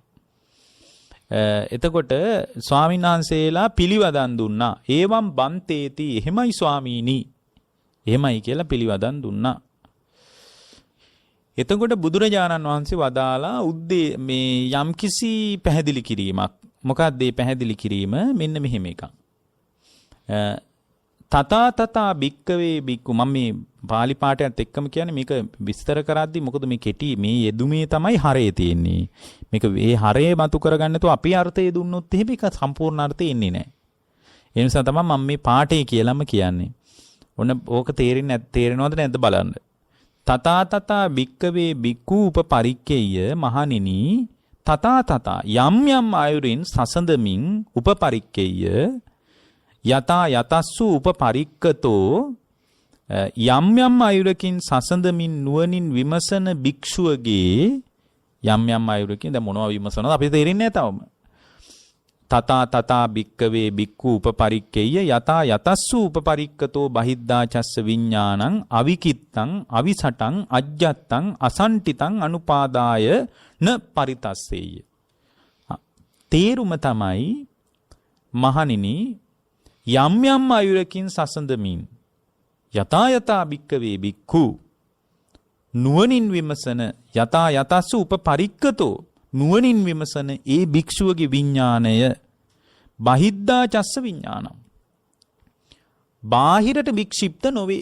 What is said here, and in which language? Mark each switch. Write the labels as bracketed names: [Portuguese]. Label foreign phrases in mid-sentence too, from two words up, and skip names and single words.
[Sinhala] එතකොට ස්වාමීන් වහන්සේලා පිළිවදන් දුන්නා. [Pali] ඒවම් බන්තේති [Sinhala] එහෙමයි ස්වාමීනි. එහෙමයි කියලා පිළිවදන් දුන්නා. එතකොට බුදුරජාණන් වහන්සේ වදාලා මේ යම්කිසි පැහැදිලි කිරීමක්. මොකක්ද මේ පැහැදිලි කිරීම? මෙන්න මෙහෙම එකක්. [Pali] තථා භික්කවේ භික්ඛු [Sinhala] මම මේ පාලි පාඨයත් එක්කම කියන්නේ මේක විස්තර කරද්දි මොකද මේ කෙටි මේ යෙදුමේ තමයි හරය තියෙන්නේ. මේක මේ හරය මතු කරගන්න නැතුව අපි අර්ථය දුන්නොත් එහෙම ඒක සම්පූර්ණ අර්ථය එන්නේ නැහැ. ඒ නිසා තමයි මම මේ පාඨය කියලාම කියන්නේ. ඔන්න ඕක තේරෙනවද නැද්ද බලන්න. [Pali] තථා භික්කවේ භික්ඛු උපපරික්කේය [Sinhala] මහණෙනි තථා යම් යම් ආයුරින් සසඳමින් [Pali] උපපරික්කේය යතා යතස්සු උපපරික්කතෝ [Sinhala] යම් යම් අයුරකින් සසඳමින් නුවණින් විමසන භික්ෂුවගේ යම් යම් අයුරකින් දැන් මොනවා විමසනවද අපිට තේරෙන්නේ නැහැ තවම. [Pali] තථා භික්කවේ භික්ඛු උපපරික්කේය යතා යතස්සු උපපරික්කතෝ බහිද්ධා චස්ස විඥානං අවිකිත්තං අවිසටං අජ්ජත්තං අසන්ටිතං අනුපාදාය න පරිතස්සේය. [Sinhala] තේරුම තමයි මහණෙනි යම් යම් අයුරකින් සසඳමින් [Pali] යතා භික්කවේ භික්ඛු [Sinhala] නුවණින් විමසන [Pali] යතා යතස්සු උපපරික්කතෝ [Sinhala] නුවණින් විමසන ඒ භික්ෂුවගේ විඥාණය [Pali] බහිද්ධා චස්ස විඥානං [Sinhala] බාහිරට වික්ෂිප්ත නොවේ.